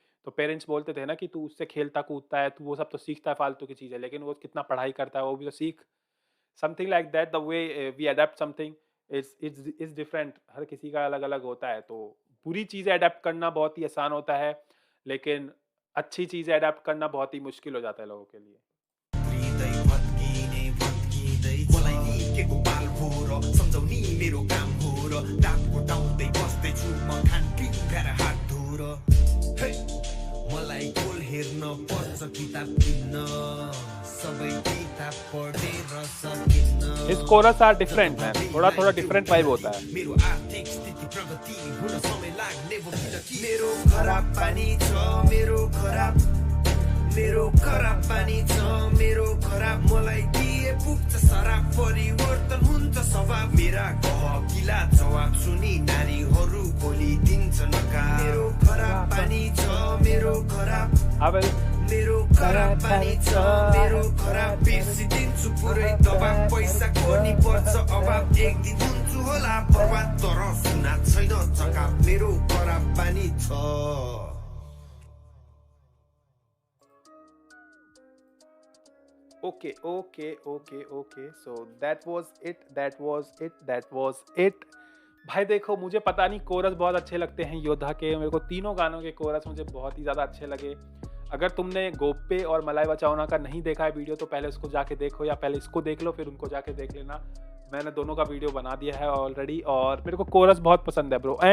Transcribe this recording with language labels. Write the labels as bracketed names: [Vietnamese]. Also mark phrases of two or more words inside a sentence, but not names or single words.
[Hindi] तो पेरेंट्स बोलते थे ना कि तू उससे खेलता कूदता है, तू वो सब तो सीखता है फालतू की चीज़ है, लेकिन वो कितना पढ़ाई करता है वो भी तो सीख। [English] something like that, the way we adapt something is different. [Hindi] हर किसी का अलग अलग होता है। तो बुरी चीज़ें अडेप्ट करना बहुत ही आसान होता है, लेकिन अच्छी चीज़ें अडेप्ट करना बहुत ही मुश्किल हो जाता है लोगों के लिए। [Nepali] हृदय भत्किने भत्किँदै मलाई निकेको बाल हो र सम्झाउनी मेरो काम हो र दाँत कोटाउँदै बस्दैछु म खानपिन खाएर हात धोएर हे मलाई गोल हेर्न पर्छ किताब किन्न सबै किताब पढेर सकिन्न [English] His chorus are different man, [Hindi] थोड़ा थोड़ा [English] different vibe [Hindi] होता है। [Nepali] मेरो आर्थिक स्थिति प्रगति हुन समय लाग्ने भो किनकि मेरो खराब पानी छ मेरो खराब पानी छ मेरो खराब मलाई दिए पुग्छ सराब परिवर्तन हुन्छ स्वभाव मेरा गहकिला जवाब सुनि नारीहरू खोलिदिन्छ नकार मेरो खराब पानी छ मेरो खराब मेरो खराब पानी छ मेरो खराब बिर्सिदिन्छु पुरै दबाब पैसाको नि पर्छ अभाव एक दिन हुन्छु होला बर्बाद तर सुना छैन चकाप मेरो खराब पानी छ। [English] okay so that was it भाई। [Hindi] देखो मुझे पता नहीं, कोरस बहुत अच्छे लगते हैं योद्धा के, मेरे को तीनों गानों के कोरस मुझे बहुत ही ज़्यादा अच्छे लगे। अगर तुमने गोप्पे और मलाई बचाओना का नहीं देखा है वीडियो, तो पहले उसको जाके देखो, या पहले इसको देख लो फिर उनको जाके देख लेना। मैंने दोनों का वीडियो बना दिया है ऑलरेडी, और मेरे को कोरस बहुत पसंद है ब्रो।